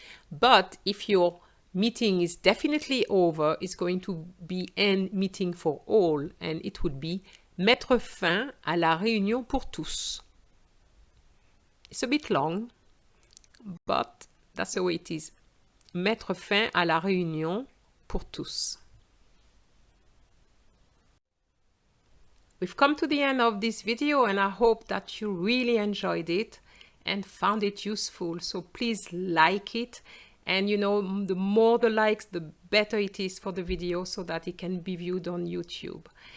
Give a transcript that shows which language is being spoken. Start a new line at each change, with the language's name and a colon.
English: But if your meeting is definitely over, it's going to be end meeting for all, and it would be mettre fin à la réunion pour tous. It's a bit long, but that's the way it is.
French: Mettre fin à la réunion pour tous.
English: We've come to the end of this video, and I hope that you really enjoyed it and found it useful. So please like it. And you know, the more the likes, the better it is for the video so that it can be viewed on YouTube.